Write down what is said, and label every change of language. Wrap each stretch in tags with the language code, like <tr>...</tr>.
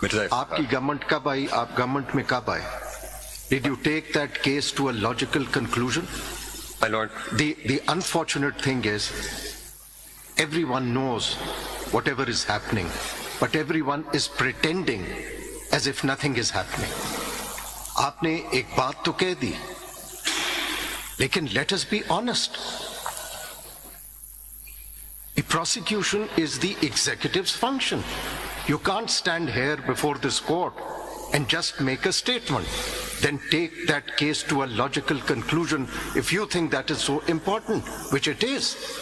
<ur>آپ کی گورنمنٹ کب آئی؟ آپ گورنمنٹ میں کب آئے؟</ur> <en>Did you take that case to a logical conclusion? My lord. The unfortunate thing is, everyone knows whatever is happening, but everyone is pretending as if nothing is happening.</en> <ur>آپ نے ایک بات تو کہہ دی، لیکن</ur> <en>let us be honest. The prosecution is the executive's function. You can't stand here before this court and just make a statement, then take that case to a logical conclusion if you think that is so important, which it is.</en>